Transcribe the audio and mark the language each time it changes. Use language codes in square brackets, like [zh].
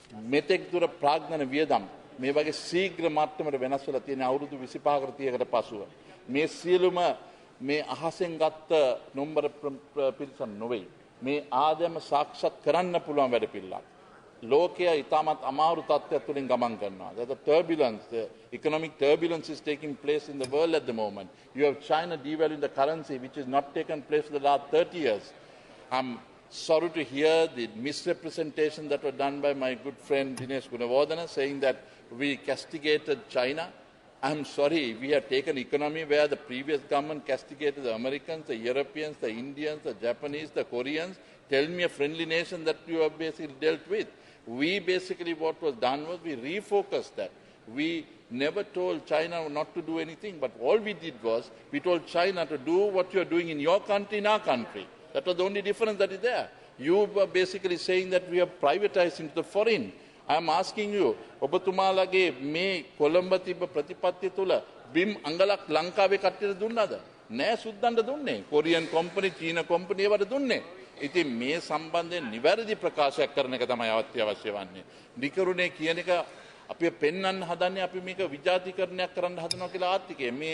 [si] මෙතෙක් දුර ප්‍රාග්ධන වියදම් මේ වගේ ශීඝ්‍ර මට්ටමට වෙනස් වෙලා තියෙන අවුරුදු 25කට 30කට පසුව මේ සියලුම මේ අහසෙන් ගත්ත නොම්බර පිරිසක් නොවේ. මේ ආදායම සාක්ෂාත් කරන්න පුළුවන් වැඩ පිළිලක්. ලෝකයේ ඉතාමත් අමාරු තත්ත්වයක් තුළින් ගමන් කරනවා. [en] The turbulence, the economic turbulence is taking place in the world at the moment. You have China devaluing the currency, which has not taken place for the last 30 years. I'm sorry to hear the misrepresentation that were done by my good friend Dinesh Gunawardena, saying that we castigated China. I'm sorry, we have taken economy where the previous government castigated the Americans, the Europeans, the Indians, the Japanese, the Koreans. Tell me a friendly nation that you have basically dealt with. We basically, what was done was we refocused that. We never told China not to do anything, but all we did was we told China to do what you are doing in your country, in our country. That was the only difference that is there. You were basically saying that we are privatizing the foreign. I am asking you, [si] ඔබතුමාලගේ මේ කොළඹ තිබ්බ ප්‍රතිපත්තිය තුළ බිම් අංගලක් ලංකාවේ කට්ටියට දුන්නාද? නෑ සුද්දන්ට දුන්නේ. Korean company, චීන කම්පැනි ඒවට දුන්නේ. ඉතින් මේ සම්බන්ධයෙන් නිවැරදි ප්‍රකාශයක් කරන එක තමයි අවශ්‍ය වන්නේ. නිකරුණේ කියන එක අපි පෙන්වන්න හදන්නේ අපි මේක විජාතිකරණයක් කරන්න හදනවා කියලා ආර්ථිකය.